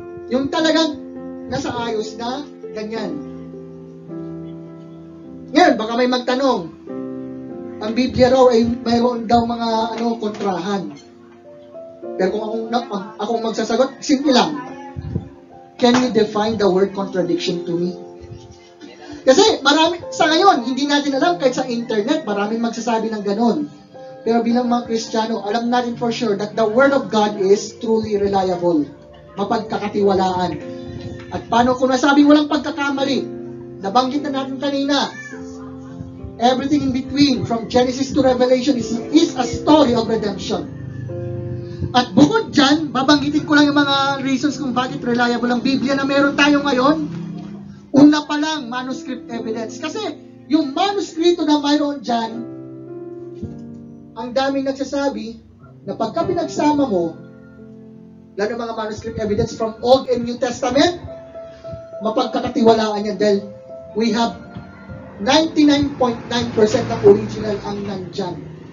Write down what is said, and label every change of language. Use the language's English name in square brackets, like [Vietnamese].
[Filipino] Yung talagang nasa ayos na, ganyan. Ngayon, baka may magtanong, ang Biblia raw ay mayroon daw mga kontrahan. Pero kung akong magsasagot, simple lang. [English] Can you define the word contradiction to me? [Filipino] Kasi sa ngayon, hindi natin alam, kahit sa internet, maraming magsasabi ng ganon. Pero bilang mga Kristiyano, alam natin [English] for sure that the Word of God is truly reliable. [Filipino] Mapagkakatiwalaan. At paano kung nasabing walang pagkakamali? Nabanggit na natin kanina. [English] Everything in between, from Genesis to Revelation, is a story of redemption. [Filipino] At bukod dyan, babanggitin ko lang yung mga reasons kung bakit reliable ang Biblia na meron tayo ngayon. Una pa lang, [English] manuscript evidence. Kasi yung manuskrito na mayroon dyan, ang daming nagsasabi na pagka pinagsama mo, lalo mga manuscript evidence from Old and New Testament, [Filipino] mapagkakatiwalaan yan dahil [English] we have 99.9% [Filipino] ng original ang nandyan.